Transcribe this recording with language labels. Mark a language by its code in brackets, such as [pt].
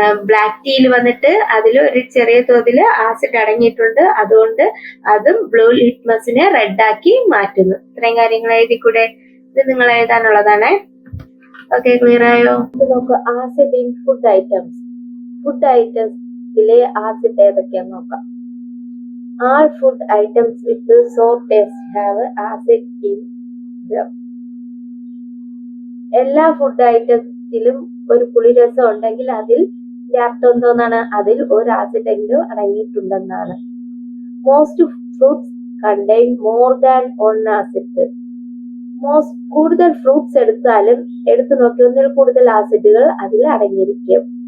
[ml] Black ടീയിൽ വന്നിട്ട് അതിൽ ഒരു ചെറിയ തോതിൽ ആസിഡ് അടങ്ങിയിട്ടുണ്ട്, അതുകൊണ്ട് അതും ബ്ലൂ ലിറ്റ്മസിനെ റെഡ് ആക്കി മാറ്റുന്നു. ഇത്രയും കാര്യങ്ങൾ എഴുതിക്കൂടെ? ഇത് നിങ്ങൾ എഴുതാനുള്ളതാണ്. ഓക്കെ, ക്ലിയർ ആയോ? ഇത് നോക്ക്, [en] Acid in food items. [ml] Food ഐറ്റംസിലെ acid ഏതൊക്കെയാന്ന് നോക്കാം. [en] All food items with sour taste have acid in them. [ml] എല്ലാ ഫുഡ് ഐറ്റത്തിലും ഒരു പുളിരസം ഉണ്ടെങ്കിൽ അതിൽ അർത്ഥം എന്തോന്നാണ്? അതിൽ ഒരു ആസിഡ് എങ്കിലും അടങ്ങിയിട്ടുണ്ടെന്നാണ്. [en] Most fruits contain more than one acid. [ml] കൂടുതൽ ഫ്രൂട്ട്സ് എടുത്തു നോക്കി ഒന്നിൽ കൂടുതൽ ആസിഡുകൾ അതിൽ അടങ്ങിയിരിക്കും.